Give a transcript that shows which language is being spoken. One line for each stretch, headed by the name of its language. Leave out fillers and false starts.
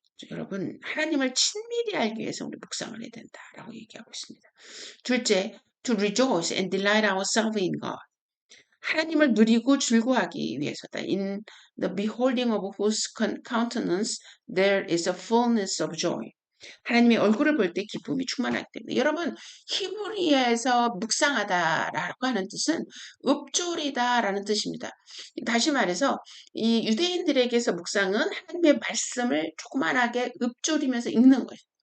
Korean: 여러분, 하나님을 친밀히 알기 위해서 우리 묵상을 해야 된다라고 얘기하고 있습니다. 둘째,
English: to rejoice and delight ourselves in God.
Korean: 하나님을 누리고 즐거워하기 위해서다.
English: In the beholding of whose countenance there is a fullness of joy.
Korean: 하나님의 얼굴을 볼 때 기쁨이 충만하기 때문에 여러분 히브리어에서 묵상하다라고 하는 뜻은 읊조리다라는 뜻입니다. 다시 말해서 이 유대인들에게서 묵상은 하나님의 말씀을 조그만하게 읊조리면서 읽는 거예요.